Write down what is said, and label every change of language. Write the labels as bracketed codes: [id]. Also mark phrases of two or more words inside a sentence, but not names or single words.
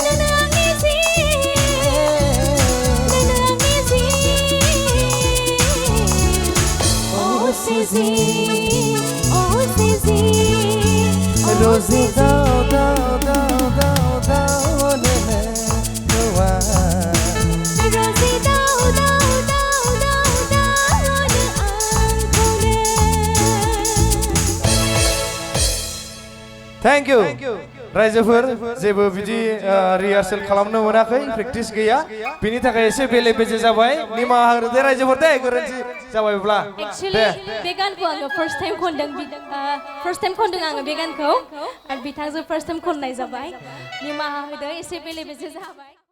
[en] Nanangisi Nanangisi Oh Sisi Oh Sisi Rose daw daw daw daw daw nangko Rose daw daw daw daw daw na angko na Thank you. [brx] रायजोफोर जेबो बिदि रिहार्सेल खालामनो मोनाखै प्रेक्टिस गैया बिनि थाखाय एसे बेले बेजे जाबाय निमाहा होदो दे रायजोफोर दे गोरोन्थि जाबायब्ला Actually, बे गानखौ आङो [en] first time [brx] खनदों आङो बे गानखौ आरो बिथांजों [en] first time [brx] खननाय जाबाय निमाहा होदो एसे बेले बेजे जाबाय